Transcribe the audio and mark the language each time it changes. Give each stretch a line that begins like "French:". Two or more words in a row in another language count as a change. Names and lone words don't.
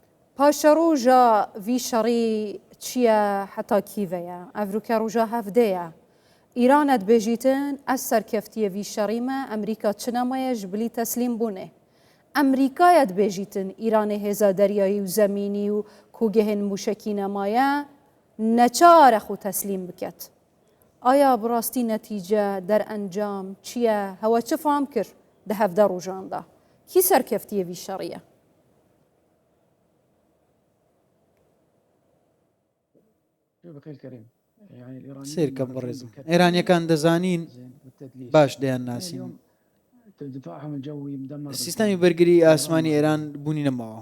Kurdish: پاشە ڕۆژە وی شەڕی چییە حتا کیڤەیە ئەڤروکە ڕۆژە هەفتەیە ئیرانت بێژیتن ئەس سەرکەفتیە وی شەڕیمە ئەمریکا چنەمایە ژبلی تەسلیم بوونێ ئەمریکایەت بێژیتن ئیرانی هێزە دەریایی و زەمینی و کوگەهێن موشەکی نەمایە نەچارە خو تەسلیم بکەت ئایا بڕاستی نەتیجە دەرئەنجام چییە هەوە چ فام کرد دە هەفتە ڕۆژاندا کی سەرکەفتیە وی شەڕیە
Central Kurdish: سیرکەم بەڕێزم ئێرانیەکان دەزانین باش دەیان ناسین سیستەمی بەرگری ئاسمانی ئێران بوونی نەماوە